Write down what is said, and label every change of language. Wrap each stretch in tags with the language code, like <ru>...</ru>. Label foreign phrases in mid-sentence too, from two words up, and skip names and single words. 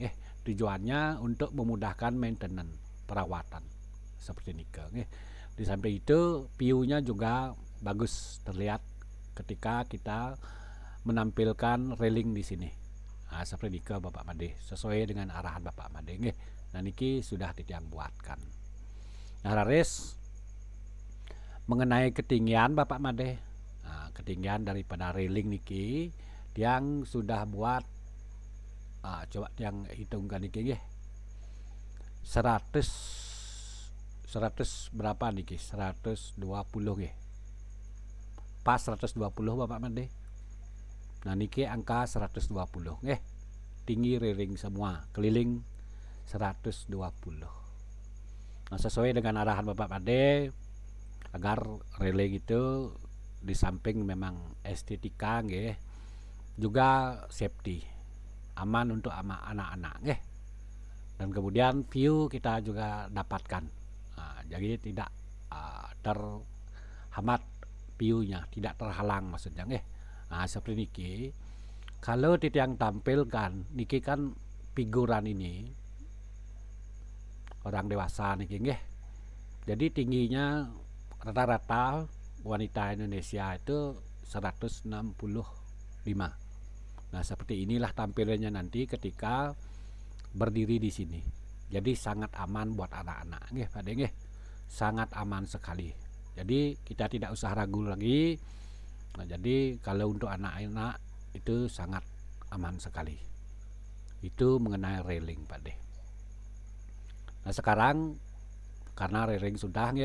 <id>Tujuannya untuk memudahkan maintenance, perawatan seperti ini. Di samping itu view-nya juga bagus terlihat ketika kita menampilkan railing di sini. Nah, seperti ini Bapak Made, sesuai dengan arahan Bapak Made. Nah, niki sudah Titiang buatkan. Nah, Raris mengenai ketinggian Bapak Made. Nah, ketinggian daripada railing niki yang sudah buat, coba yang hitungkan niki nggih. 100 berapa niki? 120 nggih. Pas 120 Bapak Made. Nah, niki angka 120 nggih. Tinggi railing semua, keliling 120. Nah, sesuai dengan arahan Bapak Made agar railing itu di samping memang estetika nggih, juga safety, aman untuk anak-anak nggih. Dan kemudian view kita juga dapatkan. Nah, jadi tidak terhambat view-nya, tidak terhalang maksudnya nggih. Nah, seperti niki. Kalau Titiang tampilkan niki kan figuran ini orang dewasa niki nggih. Jadi tingginya rata-rata wanita Indonesia itu 165. Nah, seperti inilah tampilannya nanti ketika berdiri di sini. Jadi sangat aman buat anak-anak nggih, Pak nggih. Sangat aman sekali. Jadi kita tidak usah ragu lagi. Nah, jadi kalau untuk anak-anak itu sangat aman sekali. Itu mengenai railing, Pak De. Nah, sekarang karena railing sudah nggih.</id>